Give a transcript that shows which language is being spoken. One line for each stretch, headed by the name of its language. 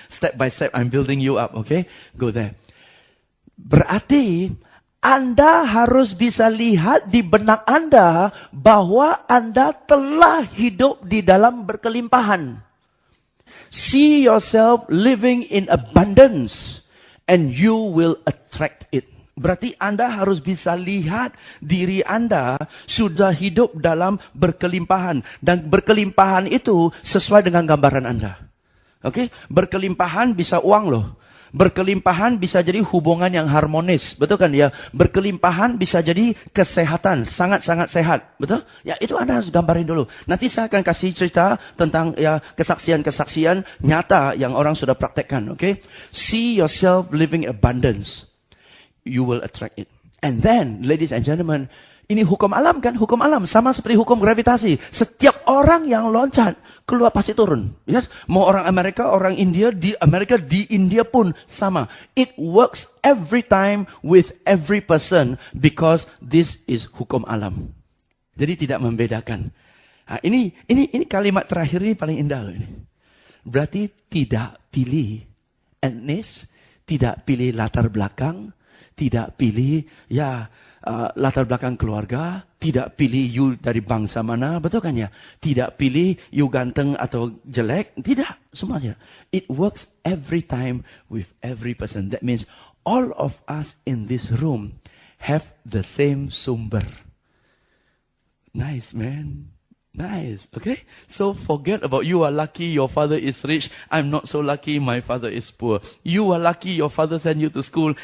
English: Step by step I'm building you up, okay? Go there.
Indonesian: Berarti Anda harus bisa lihat di benak Anda bahwa Anda telah hidup di dalam berkelimpahan.
English: See yourself living in abundance and you will attract it.
Indonesian: Berarti Anda harus bisa lihat diri Anda sudah hidup dalam berkelimpahan. Dan berkelimpahan itu sesuai dengan gambaran Anda. Oke? Berkelimpahan bisa uang loh. Berkelimpahan bisa jadi hubungan yang harmonis, betul kan ya? Berkelimpahan bisa jadi kesehatan, sangat-sangat sehat, betul? Ya itu Anda harus gambarin dulu. Nanti saya akan kasih cerita tentang ya kesaksian-kesaksian nyata yang orang sudah praktekkan, oke?
English: See yourself living abundance, you will attract it. And then, ladies and gentlemen,
Indonesian: ini hukum alam kan? Hukum alam sama seperti hukum gravitasi. Setiap orang yang loncat keluar pasti turun. Yes? Mau orang Amerika, orang India, di Amerika, di India pun sama.
English: It works every time with every person because this is hukum alam.
Indonesian: Jadi tidak membedakan. Nah, ini kalimat terakhir ini paling indah loh ini. Berarti tidak pilih etnis, Tidak pilih latar belakang, tidak pilih latar belakang keluarga, tidak pilih you dari bangsa mana, betul kan ya? Tidak pilih you ganteng atau jelek, tidak, semuanya.
English: It works every time with every person. That means all of us in this room have the same sumber. Nice, man. Nice, okay? So forget about you are lucky, your father is rich. I'm not so lucky, my father is poor. You are lucky, your father sent you to school.